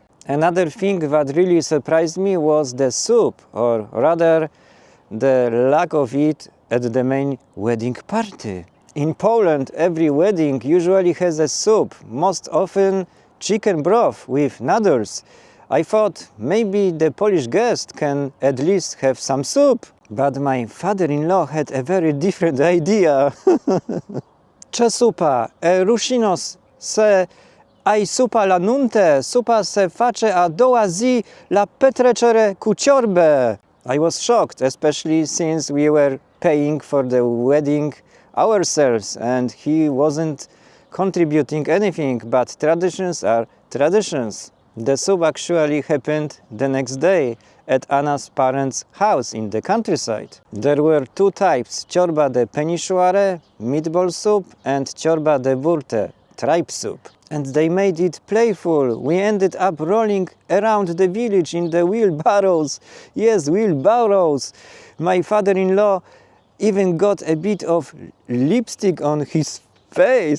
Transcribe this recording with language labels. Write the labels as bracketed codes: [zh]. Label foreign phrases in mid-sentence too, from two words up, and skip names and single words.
[en] Another thing that really surprised me was the soup, or rather the lack of it at the main wedding party. In Poland, every wedding usually has a soup, most often chicken broth with noodles. I thought maybe the Polish guest can at least have some soup. But my father-in-law had a very different idea. [ro] Ce supa? Rușinos se ai supa la nuntă, supa se face a doua zi la petrecere cu ciorbă. [en] I was shocked, especially since we were paying for the wedding ourselves and he wasn't contributing anything, but traditions are traditions. The soup actually happened the next day at Anna's parents' house in the countryside. There were two types, [ro] ciorba de penișoare, [en] meatball soup, and [ro] ciorba de burtă, [en] tripe soup. and they made it playful. We ended up rolling around the village in the wheelbarrows. Yes, wheelbarrows. My father-in-law even got a bit of lipstick on his face.